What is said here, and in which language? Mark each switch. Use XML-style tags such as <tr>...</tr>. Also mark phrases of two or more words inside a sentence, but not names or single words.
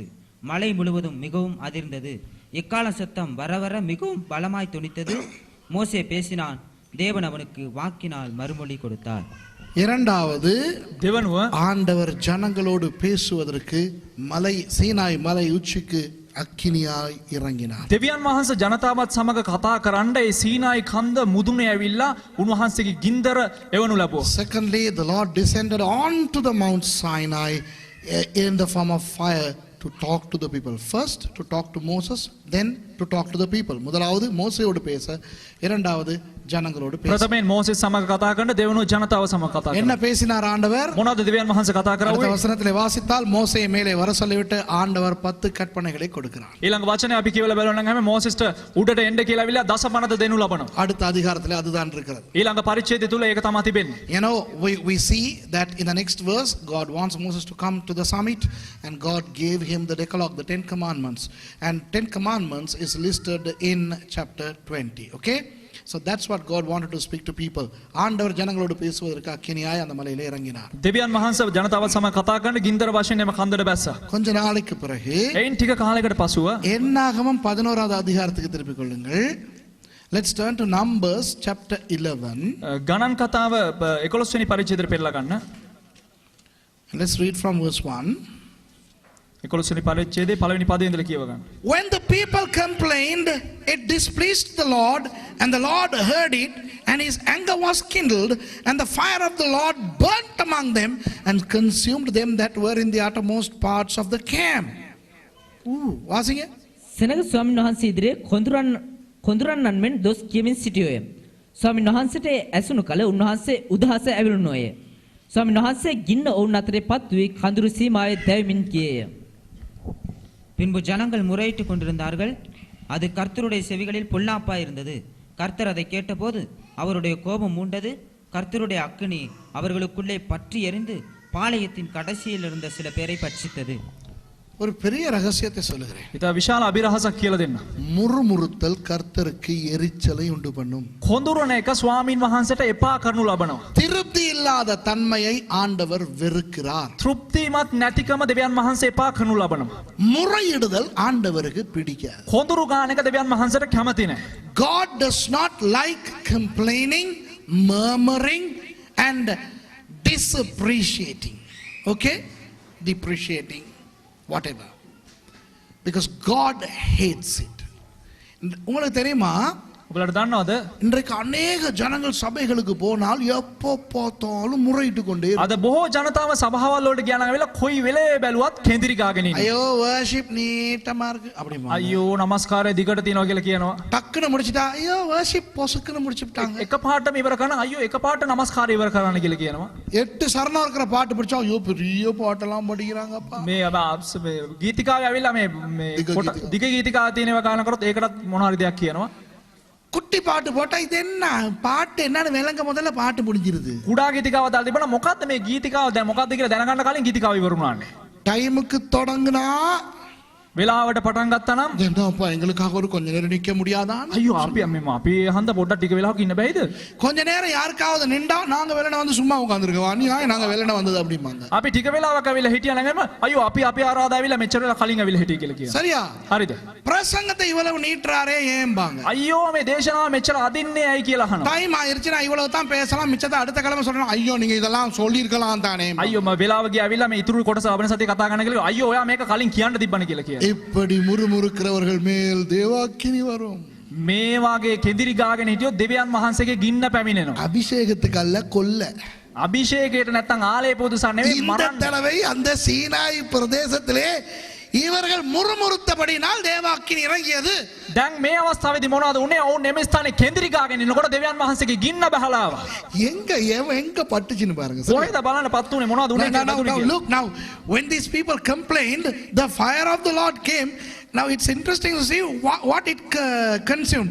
<ta>மலை முழுவதும் மிகவும் அதிர்ந்தது. எக்கால சத்தம் வர வர மிகவும் பலமாய் துணித்தது. மோசே பேசினான். தேவன் அவனுக்கு வாக்கினால் மறுமொழி கொடுத்தார். இரண்டாவது</ta> <si>දෙවනුව</si> <ta>ஆண்டவர் ஜனங்களோடு பேசுவதற்கு சீனாய் மலை உச்சிக்கு அக்கினியாய் இறங்கினா.</ta> <si>දෙවියන් වහන්සේ ජනතාවත් සමග කතා කරන්න ඒ සීනායි කන්ද මුදුනේ ඇවිල්ලා උන්වහන්සේගේ ගින්දර එවනු ලැබුවා.</si> <en>Secondly, the Lord descended onto the Mount Sinai in the form of fire to talk to the people. First to talk to Moses, then to talk to the people.</en> <ta>முதலாவது மோசேயோடு பேச, இரண்டாவது ஜனங்களோடு பேச.</ta> <si>ප්‍රථමයෙන් මෝසෙස් සමග කතා කරන දෙවනුව ජනතාව සමග කතා</si> <ta>என்ன</ta> <si>කරනවා.</si> <ta>பேசினார் ஆண்டவர்?</ta> <si>මොනවද දෙවියන් වහන්සේ කතා</si> <ta>அடுத்த</ta> <si>කරන්නේ?</si> <ta>வசனத்திலே வாசித்தால் மோசே மேலே வர சொல்லிவிட்டு ஆண்டவர் 10 கற்பனைகளை கொடுக்கிறார்.</ta> <si>ඊළඟ වචනේ අපි කියවලා බලනවා නම් හැම මෝසෙස්ට උඩට එන්න කියලා ඇවිල්ලා දසපනත දෙනු ලබනවා.</si> <ta>அடுத்த அதிகாரத்திலே அதுதான் இருக்கிறது.</ta> <si>ඊළඟ පරිච්ඡේදය තුල ඒක තමයි තිබෙන්නේ.</si> <en>You know, we see that in the next verse, God wants Moses to come to the summit, and God gave him the Decalogue, the 10 commandments. And 10 commandments is listed in chapter 20. Okay? So that's what God wanted to speak to people.</en> <ta>ஆண்டவர் ஜனங்களோடு பேசுவதற்கு அக்கினியாய் அந்த மலையிலே இறங்கினார்.</ta> <si>දෙවියන් වහන්සේ ජනතාවත් සමග කතා කරන ගින්දර වශයෙන් එම කන්දට බැස්සා.</si> <ta>கொஞ்ச நாளைக்கு பிறகு</ta> <si>එයින් ටික කාලයකට පසුව</si> <ta>என்னாகமம் 11வது அதிகாரத்துக்கு திருப்பிக் கொள்ளுங்கள்.</ta> <en>Let's turn to Numbers chapter 11.</en> <si>ගණන් කතාව 11 වෙනි පරිච්ඡේදයට පෙරලා ගන්න.</si> <en>Let's read from verse 1.</en> <si>11 වෙනි පරිච්ඡේදයේ පළවෙනි පදේ ඉඳලා කියව ගන්න.</si> <en>When the people complained, it displeased the Lord, and the Lord heard it, and his anger was kindled, and the fire of the Lord burnt among them and consumed them that were in the uttermost parts of the camp.</en> <ta>வாசிங்க.</ta> <si>සෙනග ස්වාමීන් වහන්සේ ඉදිරියේ කොඳුරන්නන් මෙන් දොස් කියමින් සිටියෝය. ස්වාමීන් වහන්සේට ඇසුණු කල උන්වහන්සේ උදහස ඇවිලුණෝය. ස්වාමීන් වහන්සේ ගින්න ඔවුන් අතරේ පත් වී කඳුරු සීමාවේ දැවෙමින් ගියේය.</si> <ta>பின்பு ஜனங்கள் முறையிட்டு கொண்டிருந்தார்கள். அது கர்த்தருடைய செவிகளில் பொல்லாப்பாய் இருந்தது. கர்த்தர் அதை கேட்டபோது அவருடைய கோபம் மூண்டது. கர்த்தருடைய அக்கினி அவர்களுக்குள்ளே பற்றி எரிந்து பாளையத்தின் கடைசியில் இருந்த சில பேரை பட்சித்தது. ஒரு பெரிய ரகசியத்தை சொல்லுகிறேன்.</ta> <si>ඉතින් විශාල අභිරහසක් කියලා දෙන්න.</si> <ta>முறுமுறுத்தல் கர்த்தருக்கு எரிச்சலை உண்டு பண்ணும்.</ta> <si>කොඳුරන එක ස්වාමින් වහන්සේට එපා කරනු ලබනවා.</si> <ta>திருப்தி இல்லாத தன்மையை ஆண்டவர் வெறுக்கிறார்.</ta> <si>තෘප්තිමත් නැතිකම දෙවියන් වහන්සේ එපා කරනු ලබනවා.</si> <ta>முறையிடுதல் ஆண்டவருக்கு பிடிக்காது.</ta> <si>කොඳුරු ගාන එක දෙවියන් වහන්සේට කැමති නැහැ.</si> <en>God does not like complaining, murmuring and disappreciating. Okay? Depreciating. Whatever, because God hates it.</en> <ta>உங்களுக்கு தெரியுமா,</ta> <si>ඔබලට දන්නවද</si> <ta>இன்றைக்கு अनेक ஜனங்கள் சபைகளுக்கு போனால் எப்போ பார்த்தாலும் முறையிட்டு கொண்டே</ta> <si>අද බොහෝ ජනතාව සභාවල් වලට ගියා නම් වෙලා කොයි වෙලේ බැලුවත් කෙඳිරි ගාගෙන ඉන්නේ.</si> <ta>ஐயோ வர்ஷிப் நீட்டமா இருக்கு அப்படிமா.</ta> <si>අයියෝ නමස්කාරය දිගට තියනවා කියලා කියනවා.</si> <ta>டக்குன்னு முடிச்சிட்டா ஐயோ வர்ஷிப் பொசுக்குன்னு முடிச்சிட்டாங்க.</ta> <si>එකපාරටම ඉවර කරන අයියෝ එකපාරට නමස්කාරය ඉවර කරන්න කියලා කියනවා.</si> <ta>8 சரணம் இருக்கிற பாட்டு படிச்சா ஐயோ பெரிய பாட்டெல்லாம் படிக்கிறாங்கப்பா.</ta> <si>මේ ගීතිකාවේ ඇවිල්ලා මේ දිග ගීතිකාව තියෙනවා ගාන කරොත් ඒකටත් මොන හරි දෙයක් කියනවා.</si> <ta>குட்டி பாட்டு போட்டா இது என்ன பாட்டு என்னன்னு விளங்க முதல்ல பாட்டு முடிஞ்சிருது.</ta> <si>කුඩා ගීතිකාව දාලා තිබුණා මොකද්ද මේ ගීතිකාව දැන් මොකද්ද කියලා දැනගන්න කලින් ගීතිකාව ඉවර වුණානේ.</si> <ta>டைமுக்கு தொடங்குனா</ta> <si>වෙලාවට පටන් ගත්තා නම්</si> <ta>என்னப்பா எங்களுக்காக ஒரு கொஞ்ச நேரம் நிக்க முடியாதான்?</ta> <si>අයියෝ අපි හන්ද පොඩ්ඩක් ටික වෙලාවක් ඉන්න බැයිද?</si> <ta>கொஞ்ச நேரம் யாருக்காவது நின்றா நாங்க வெள்ளன வந்து சும்மா உட்கார்ந்திருக்கோம். அநியாயம் நாங்க வெள்ளன வந்தது அப்படிம்பாங்க.</ta> <si>අපි ටික වෙලාවක් ඇවිල්ලා හිටියා නම් අයියෝ අපි ආරාධ ඇවිල්ලා මෙච්චර වෙලා කලින් ඇවිල්ලා හිටිය කියලා කියනවා.</si> <ta>சரியா?</ta> <si>හරිද?</si> <ta>பிரசங்கத்தை இவ்வளவு நீட்றாரே ஏம்பாங்க.</ta> <si>අයියෝ මේ දේශනාව මෙච්චර අදින්නේ ඇයි කියලා අහනවා.</si> <ta>டைம் ஆயிருச்சுனா இவ்வளவு தான் பேசலாம் மிச்சத்தை அடுத்த கிழமை சொல்லணும். ஐயோ நீங்க இதெல்லாம் சொல்லி இருக்கலாம் தானே.</ta> <si>අයියෝ මම වෙලාව ගියා ඇවිල්ලා මේ ඉතුරු කොටස ආවන සතිය කතා කරන්න කියලා අයියෝ ඔයා මේක කලින් කියන්න තිබ්බනේ කියලා කියනවා.</si> <ta>இப்படி முறுமுறுக்கிறவர்கள் மேல் தேவாக்கினி வரும்.</ta> <si>මේ වාගේ කෙඳිරි ගාගෙන හිටියොත් දෙවියන් වහන්සේගේ ගින්න පැමිණෙනවා.</si> <ta>அபிஷேகத்துக்கு அல்ல கொல்ல.</ta> <si>අභිෂේකයට නැත්තම් ආලය පොදුසා නෙවෙයි</si> <ta>இந்த</ta> <si>මරන්න.</si> <ta>தடவை அந்த சீனாய் பிரதேசத்திலே இவர்கள் முறுமுறுத்தபடினால் தேவாக்கினி இறங்கியது.</ta> <si>දැන් මේ අවස්ථාවේදී මොනවද උනේ? ඔවුන් එමෙ ස්ථානේ කෙඳිරි ගාගෙන ඉන්නකොට දෙවියන් වහන්සේගේ ගින්න බහලා ආවා.</si> <ta>எங்க பட்டுச்சுன்னு பாருங்க.</ta> <si>කොහෙද බලන්න පත්තු උනේ මොනවද උනේ කියලා.</si> <en>Look now, when these people complained, the fire of the Lord came. Now it's interesting to see what it consumed.</en>